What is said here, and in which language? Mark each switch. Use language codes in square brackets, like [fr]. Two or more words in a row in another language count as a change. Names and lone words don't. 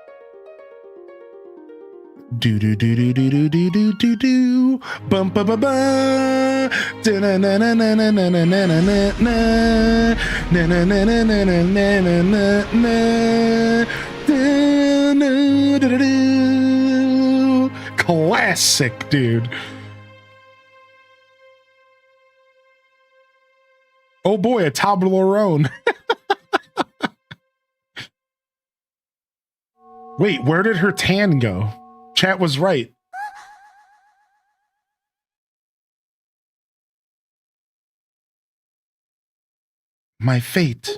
[en] Do do do do do do do do do do bum ba ba ba na na na na na na na na na na na na na na na na na na. Classic, dude. Oh boy, a Toblerone. Wait, where did her tan go? Chat was right. My fate.